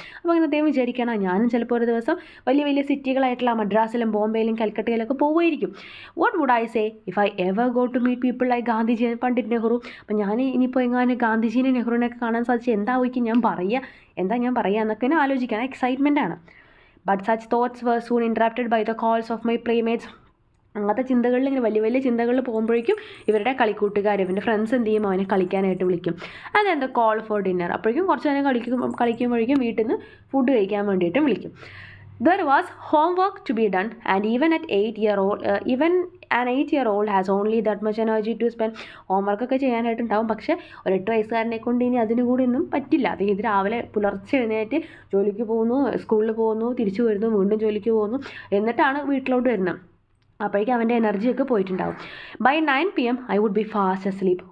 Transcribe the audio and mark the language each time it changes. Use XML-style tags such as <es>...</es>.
<ml>അപ്പോൾ അങ്ങനെ അദ്ദേഹം വിചാരിക്കണം, ഞാനും ചിലപ്പോൾ ഒരു ദിവസം വലിയ വലിയ സിറ്റികളായിട്ടുള്ള മദ്രാസിലും ബോംബെയിലും കൽക്കട്ടയിലൊക്കെ പോവുമായിരിക്കും.</ml> <en>What would I say if I ever go to meet people like Gandhiji and Pandit Nehru.</en> <ml>അപ്പോൾ ഞാൻ ഇനിയിപ്പോൾ എങ്ങാനും ഗാന്ധിജീനെ നെഹ്റുവിനൊക്കെ കാണാൻ സാധിച്ചു എന്തായിരിക്കും ഞാൻ പറയുക എന്നൊക്കെ ആലോചിക്കാൻ എക്സൈറ്റ്മെൻ്റ് ആണ്.</ml> <en>But such thoughts were soon interrupted by the calls of my playmates.</en> <ml>അങ്ങനത്തെ ചിന്തകളിൽ ഇങ്ങനെ വലിയ വലിയ ചിന്തകളിൽ പോകുമ്പോഴേക്കും ഇവരുടെ കളിക്കൂട്ടുകാർ, ഇവൻ്റെ ഫ്രണ്ട്സ് എന്ത് ചെയ്യും, അവനെ കളിക്കാനായിട്ട് വിളിക്കും. അതെന്താ</ml> <en>Call for dinner.</en> <ml>അപ്പോഴേക്കും കുറച്ച് നേരം കളിക്കുമ്പോഴേക്കും വീട്ടിൽ നിന്ന് ഫുഡ് കഴിക്കാൻ വേണ്ടിയിട്ടും വിളിക്കും.</ml> <en>There was homework to be done, and even an 8-year-old has only that much energy to spend.</en> <ml>ഹോംവർക്കൊക്കെ ചെയ്യാനായിട്ടുണ്ടാവും, പക്ഷേ ഒരു 8 വയസ്സുകാരനെ കൊണ്ട് ഇനി അതിന് കൂടി ഒന്നും പറ്റില്ല. അതായത് രാവിലെ പുലർച്ചെ എഴുന്നേറ്റ് ജോലിക്ക് പോകുന്നു, സ്കൂളിൽ പോകുന്നു, തിരിച്ചു വരുന്നു, വീണ്ടും ജോലിക്ക് പോകുന്നു, എന്നിട്ടാണ് വീട്ടിലോട്ട് വരുന്നത്. അപ്പോഴേക്കും അവൻ്റെ എനർജിയൊക്കെ പോയിട്ടുണ്ടാവും.</ml> <en>By 9 PM I would be fast asleep.</en>